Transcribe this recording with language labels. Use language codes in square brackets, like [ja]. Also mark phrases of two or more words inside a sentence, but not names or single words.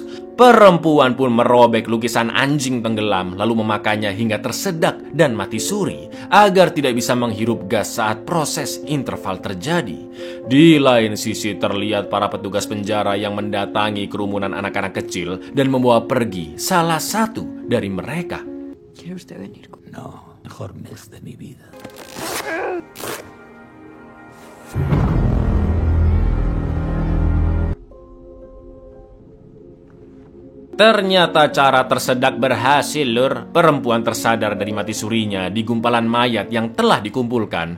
[id] Perempuan pun merobek lukisan anjing tenggelam lalu memakannya hingga tersedak dan mati suri agar tidak bisa menghirup gas saat proses interval terjadi. Di lain sisi terlihat para petugas penjara yang mendatangi kerumunan anak-anak kecil dan membawa pergi salah satu dari mereka. [es] ¿Quiere usted venir? No, mejor mes de mi vida. [id] Ternyata cara tersedak berhasil, Lur. Perempuan tersadar dari mati surinya di gumpalan mayat yang telah dikumpulkan.